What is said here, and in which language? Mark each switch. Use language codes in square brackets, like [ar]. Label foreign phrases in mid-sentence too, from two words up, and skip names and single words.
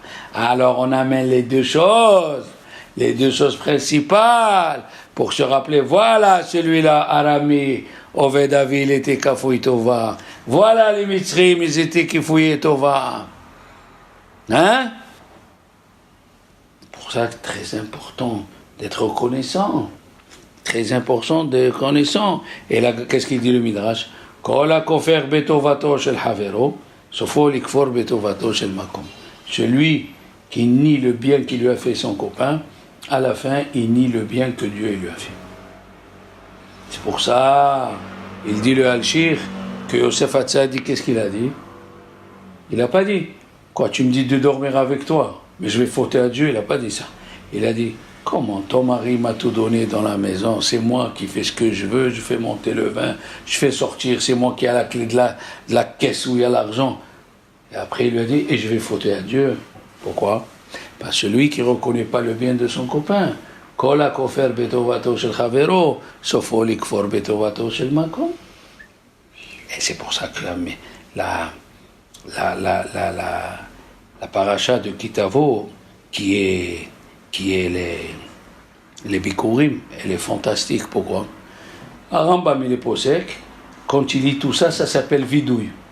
[fr] Alors on amène les deux choses principales, pour se rappeler, voilà celui-là, [he] ארמי, אובד אבי, [fr] il était kafoitova. Voilà les Mitzrim, ils étaient kifoitova. Hein? Pour ça, c'est très important d'être reconnaissant. Très important d'être reconnaissant. Et là, qu'est-ce qu'il dit le Midrash? [he] כל הכופר בטובתו של חברו, סופו לכפור בטובתו של מקום. [fr] Celui qui nie le bien qu'il lui a fait son copain, à la fin, il nie le bien que Dieu lui a fait. C'est pour ça, il dit le Al-Shir, que Yosef Hatzadik, qu'est-ce qu'il a dit? Il n'a pas dit, quoi, tu me dis de dormir avec toi, mais je vais fauter à Dieu, il n'a pas dit ça. Il a dit, comment ton mari m'a tout donné dans la maison, c'est moi qui fais ce que je veux, je fais monter le vin, je fais sortir, c'est moi qui ai la clé de la caisse où il y a l'argent. Et après il lui a dit, et je vais fauter à Dieu. Pourquoi? Parce que celui qui ne reconnaît pas le bien de son copain. [he] כל הכופר בטובתו של חברו, סופו לכפור בטובתו של מקום. [fr] Et c'est pour ça que la paracha de Kitavo, qui est les Bikurim, elle est fantastique. Pourquoi? À Rambam, il est posek, quand il lit tout ça, ça s'appelle vidouille.